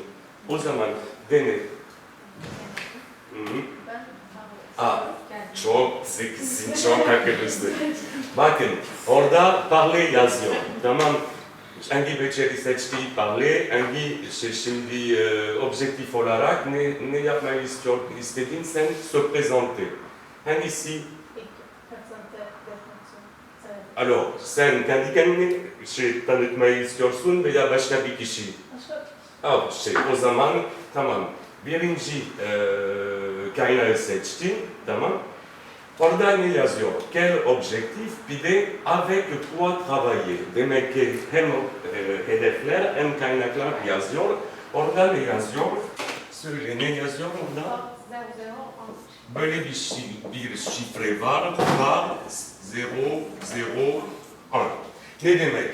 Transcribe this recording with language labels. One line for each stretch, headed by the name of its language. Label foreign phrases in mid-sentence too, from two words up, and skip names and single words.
Turkish: O zaman dene. Hı-hı. Çok zekisin, çok akıllısın. Bakın, orada parle yazıyor. Tamam. Hangi beceri seçtiği parle, hangi şimdi objektif olarak ne yapmayı istedin sen
French: se présenter.
Turkish: Hangisi? Alors, sen kendi kendine tanıtmayı istiyorsun veya başka bir kişi? O zaman tamam. Birinci kaynağı seçtin, tamam. Orada ne yazıyor?
French: Quel objectif?
Turkish: Bir de
French: avec quoi travailler?
Turkish: Demek ki hem hedefler hem kaynaklar yazıyor. Orada ne yazıyor? Söyle, ne yazıyor orada? Böyle bir şifre var, var 001. Ne demek?